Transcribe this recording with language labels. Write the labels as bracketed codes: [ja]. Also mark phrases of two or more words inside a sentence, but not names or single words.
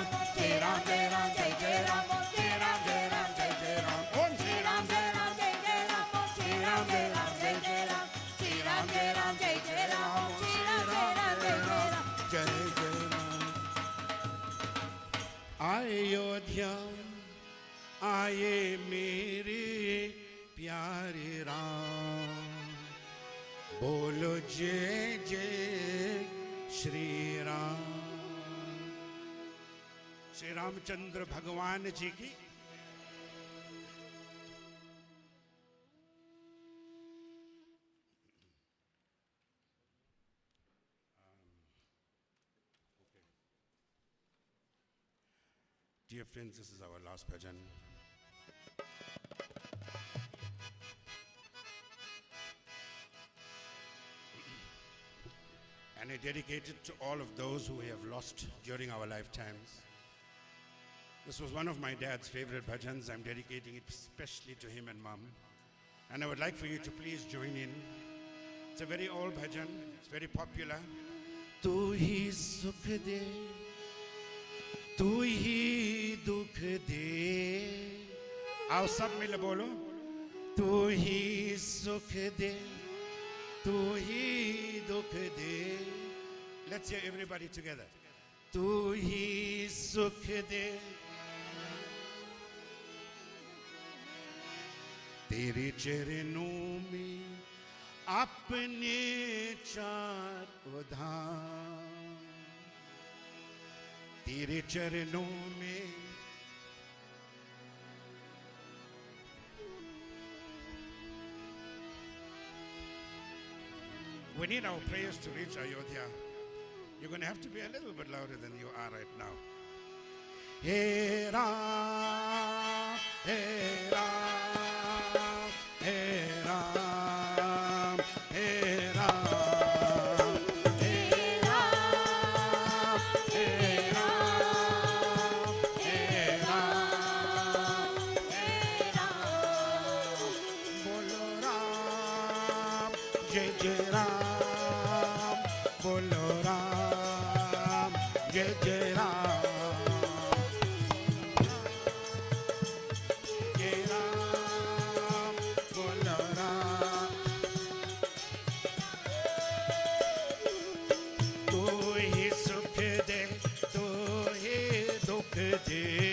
[hi] श्री राम, जय राम, जय जय राम. श्री राम, जय राम, जय जय राम. ॐ श्री राम, जय राम, जय जय राम. श्री राम, जय राम, जय जय राम. श्री राम, जय राम, जय जय राम. श्री राम, जय राम, जय जय राम. जय जय राम. अयोध्या आए मेरे प्यारे राम. बोलो जय जय श्री राम. श्री रामचंद्र भगवान जी की [en] Dear friends, this is our last bhajan. And I dedicate it to all of those who we have lost during our lifetimes. This was one of my dad's favorite bhajans. I'm dedicating it especially to him and mom. And I would like for you to please join in. It's a very old bhajan. It's very popular. [hi] तू ही सुख दे, तू ही दुख दे. आओ सब मिल बोलो. तू ही सुख दे, तू ही दुख दे. [en] Let's hear everybody together. [hi] तू ही सुख दे, तेरे चरणों में अपने चार उधाम, तेरे चरणों में [en] we need our prayers to reach Ayodhya. You're going to have to be a little bit louder than you are right now. [hi] हे राम, हे राम, हे राम, हे राम, हे राम, हे राम, हे राम, हे राम. बोलो राम, जय जय राम. बोलो राम, जय जय राम. जय राम, बोलो राम. तू ही सुख दे, तू ही दुख दे.